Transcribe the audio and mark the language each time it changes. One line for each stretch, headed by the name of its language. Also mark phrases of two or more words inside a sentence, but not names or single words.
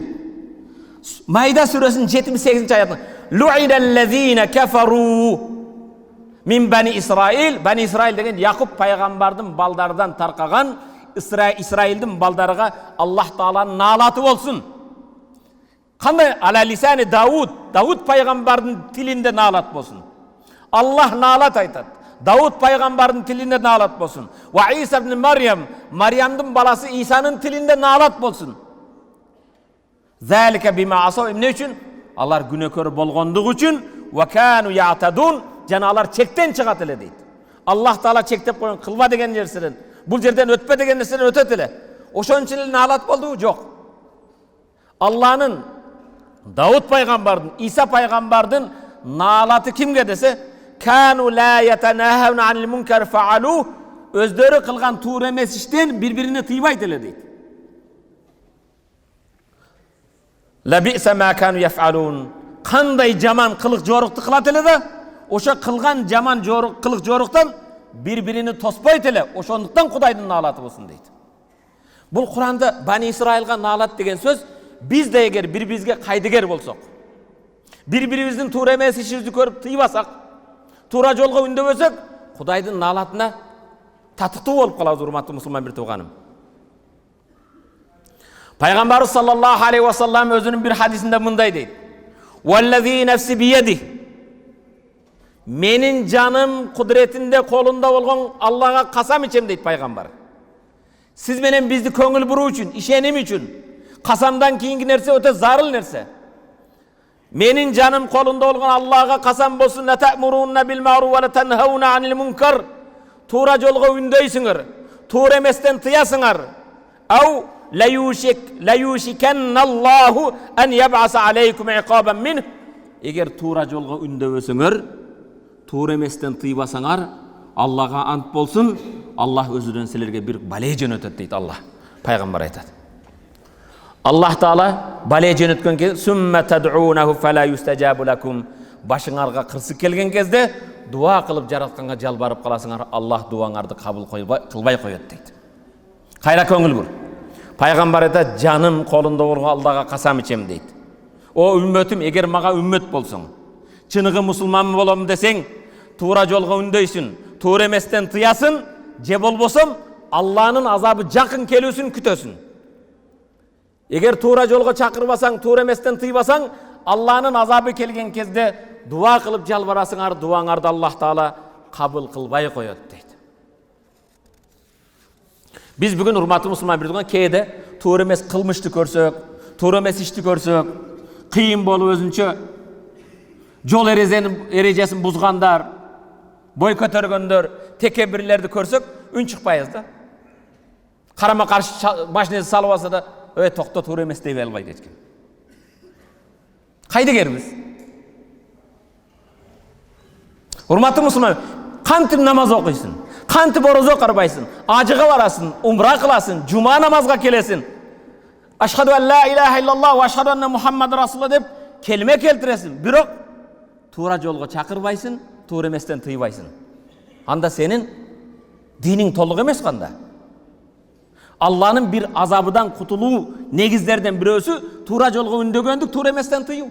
Kyrgyz: Маида сүрөсүнүн 78 аятында
Arabic: لعن الذين كفروا من بني إسرائيل,
Kyrgyz: бани Исраил деген Якуб пайгамбардын балдарынан таркаган Исраилдин балдарыга Аллах Тааланын наалаты болсун. Кандай
Arabic: على لسان
Kyrgyz: Дауд пайгамбардын тилинде наалат болсун. Аллах наалат айтат. Дауд пайгамбардын тилинде наалат болсун. Ва Иса ибн Мариямдын баласы Исанын тилинде наалат болсун.
Arabic: ذلك بما عصوا,
Kyrgyz: эмне үчүн? Алар күнөөкөр болгондугу үчүн,
Arabic: وكانوا يعتدون,
Kyrgyz: жана алар чектен чыгат эле дейт. Аллах Таала чектеп койгон кылба деген нерседен, бул жерден өтпө деген нерседен өтөт эле. Ошон үчүн эле наалат болдубу? Жок. Алланын Дауд пайгамбардын, Иса пайгамбардын наалаты кимге десе,
Arabic: كانوا لا يتناهون عن منكر فعلوه,
Kyrgyz: өздөрү кылган туура эмес иштен бири-бирине тыйбайт эле дейт.
Arabic: لبئس ما كانوا يفعلون,
Kyrgyz: кандай жаман кылык жорукту кылат эле да, ошо кылган жаман кылык жоруктан бири-биrini тоспойт эле, ошондуктан Кудайдын наалаты болсун дейт. Бул Куранда Бани Исраилга наалат деген сөз, биз да эгер бири-бирибизге кайдыгер болсок, бири-бирибиздин туура эмес ишибизди көрүп тыйбасак, туура жолго үндөбөсөк, Кудайдын наалатына татыктуу болуп калабыз, урматтуу мусулман бир тууганым. Пайгамбар
Arabic: صلى الله عليه وسلم
Kyrgyz: өзүнүн бир хадисинде мындай дейт:
Arabic: "والذي نفسي بيده",
Kyrgyz: менин жаным кудретинде, колунда болгон Аллага касам ичем дейт пайгамбар. Сиз менен бизди көңүл буруу үчүн, ишеним үчүн, касамдан кийинки нерсе өтө зарыл нерсе. Менин жаным колунда болгон Аллага касам болсун,
Arabic: "لتأمرن بالمعروف ولتنهون عن المنكر",
Kyrgyz: туура жолго үндөйсүңөр, туура эместен тыясыңар.
Arabic: أو ليوشكن الله أن يبعث عليكم عقابا من,
Kyrgyz: эгер туура жолго үндөбөсөңөр, туура эместен тыйбасаңар, Аллага ант болсун, Аллах өзүдөн силерге бир бале жөнөтөт дейт Аллах. Пайгамбар айтат. Аллах Таала бале жөнөткөн кезде
Arabic: ثم تدعونه فلا يستجاب لكم,
Kyrgyz: башыңарга кырсык келген кезде дуа кылып жаратканга жалбарып каласыңар, Аллах дуаңарды кабыл кылбай коет дейт. Кайра көңүл бур. Пайгамбар айтат, жаным колунда болгон Аллага касам ичем дейт. О үммөтүм, эгер мага үммөт болсоң, чыныгы мусулман болом десең, туура жолго үндөйсүн, туура эместен тыясың, же болбосом Алланын азабы жакын келүүсүн күтөсүн. Эгер туура жолго чакырбасаң, туура эместен тыйбасаң, Алланын азабы келген кезде дуа кылып жалбарасыңар, дуаңарды Аллах Таала кабыл кылбай коет дейт. Biz bugün урматтуу мусулман бирдиган кээде туура эмес кылмышты көрсөк, туура эмес ишти көрсөк, кыйын болуп өзүнчө жол эрежесин бузгандар, бой көтөргөндөр, текебирлерди көрсөк, үн чыкпайбыз да. Карама каршы машинеси салып алса да, токто, туура эмес дей албайт эчким. Кайдыгербиз? Урматтуу мусулман, кантип намаз окуйсуң? Кантип орозо карбайсың, ажыга барасың, умра кыласың, жума намазга келесиң.
Arabic: أشهد أن لا إله إلا الله وأشهد أن محمدا رسول الله
Kyrgyz: деп келме келтиресиң. Бирок туура жолго чакырбайсың, туура эместен тыйбайсың. Анда сенин диниң толук эмес канда. Алланын бир азабыдан кутулуу негиздерден бирөөсү туура жолго үндөгөндүк, туура эместен тыюу.